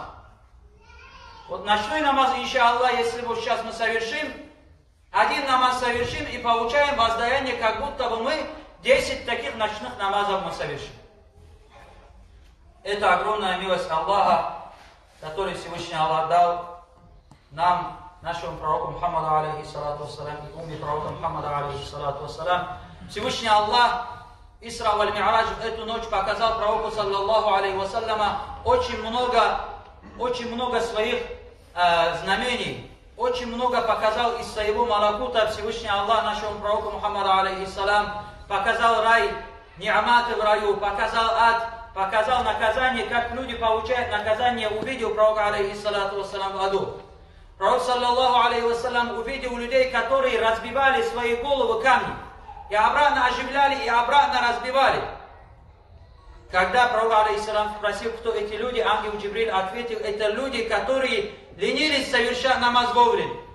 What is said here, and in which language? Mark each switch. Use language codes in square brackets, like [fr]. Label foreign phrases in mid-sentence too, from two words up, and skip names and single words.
[ru] Вот ночной намаз, иншаллах, если вот сейчас мы совершим, 1 намаз совершим и получаем воздаяние, как будто бы мы 10 таких ночных намазов мы совершим. Это огромная милость Аллаха, который Всевышний Аллах дал нам, нашему пророку Мухаммаду [ar] عليه الصلاة والسلام, [ru] и умме пророка Мухаммада [ar] عليه الصلاة والسلام. [ru] Всевышний Аллах Исра валь Ми'радж в эту ночь показал пророку, [ar] صلى الله عليه وسلم, [ru] очень много своих знамений, очень много показал из своего малакута. Всевышний Аллах нашему пророку Мухаммаду [ar] عليه السلام [ru] показал рай, ни'маты в раю, показал ад, показал наказание, как люди получают наказание, увидел пророка [ar] عليه الصلاة والسلام [ru] в аду. Пророк, [ar] صلى الله عليه وسلم, [ru] увидел людей, которые разбивали свои головы камни, и обратно оживляли, и обратно разбивали. Когда пророк алейхиссалам спросил, кто эти люди, ангел Джибриль ответил: это люди, которые ленились совершать намаз вовремя.